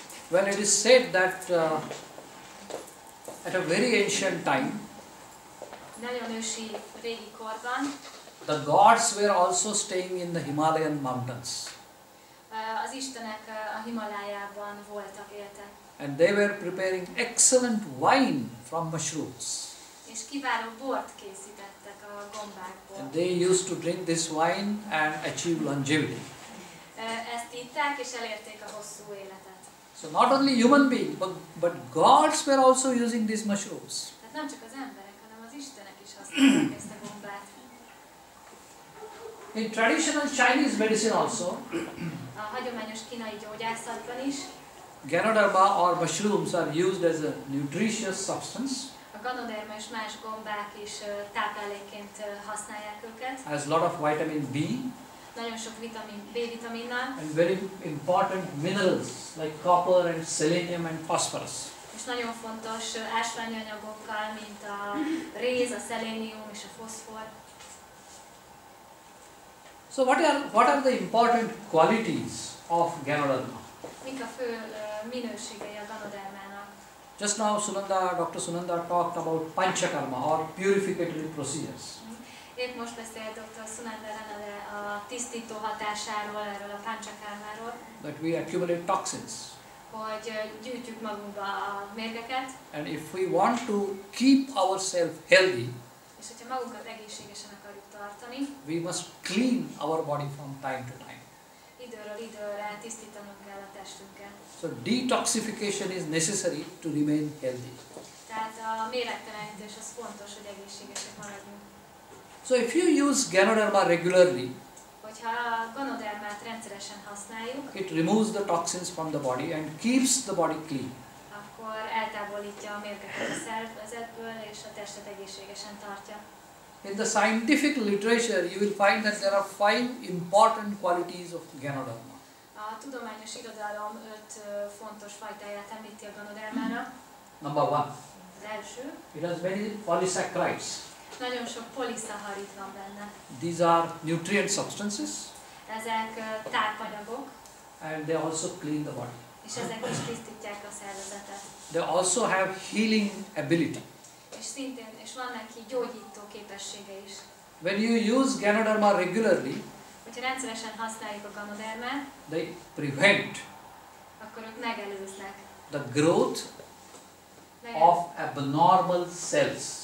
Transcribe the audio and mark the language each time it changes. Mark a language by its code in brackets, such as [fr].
[en] Well, it is said that at a very ancient time, [hu] nagyon ősi, régi korban, [en] the gods were also staying in the Himalayan mountains. [hu] Az istenek a Himalájában voltak, éltek. [en] And they were preparing excellent wine from mushrooms. [hu] És kiváló bort készítettek a gombákból. [en] And they used to drink this wine and achieve longevity. [hu] Ezt itták és elérték a hosszú életet. [en] So not only human beings, but gods were also using these mushrooms. [hu] Tehát nem csak az emberek, hanem az istenek is használták ezt a gombát. [en] In traditional Chinese medicine also, [hu] A hagyományos kínai gyógyászatban is [en] Ganoderma or mushrooms are used as a nutritious substance. [hu] a Ganoderma és más gombák is táplálékként használják őket. [en] Has a lot of vitamin B [hu] Nagyon sok B-vitaminnal, [en] and very important minerals like copper and selenium and phosphorus. [hu] és nagyon fontos ásványi anyagokkal, mint a réz, a szelénium és a foszfor. [en] So what are the important qualities of Ganoderma? [hu] Mik a fő minőségei a Ganodermának? [en] Just now Dr. Sunanada talked about panchakarma or purificatory procedures. [hu] Épp most beszélt dr. Sunanada Ranade a tisztító hatásáról, erről a panchakarmáról, [en] That we accumulate toxins. [hu] hogy gyűjtjük magunkba a mérgeket, [en] And if we want to keep ourselves healthy, [hu] és hogyha magunkat egészségesen akarjuk tartani, [en] we must clean our body from time to time. [hu] időről időre tisztítanunk kell a testünket. [en] So detoxification is necessary to remain healthy. [hu] Tehát a méregtelenítés az fontos, hogy egészségesek maradjunk. [en] So if you use Ganoderma regularly, [hu] Hogyha a ganodermát rendszeresen használjuk, [en] it removes the toxins from the body and keeps the body clean. [hu] akkor eltávolítja a mérgeket a szervezetből és a testet egészségesen tartja. [en] In the scientific literature, you will find that there are 5 important qualities of Ganoderma. [hu] A tudományos irodalom 5 fontos fajtáját említi a ganodermának. [en] Number 1, [hu] Az első, [en] it has many polysaccharides. [hu] nagyon sok poliszaharid van benne. [en] These are nutrient substances [hu] Ezek tápanyagok, [en] and they also clean the body. [hu] és ezek is tisztítják a szervezetet. [en] They also have healing ability. [hu] És szintén, és van neki gyógyító képessége is. [en] When you use Ganoderma regularly, [hu] Hogyha rendszeresen használjuk a ganodermát, [en] they prevent [hu] akkor ők megelőznek. [en] the growth of abnormal cells.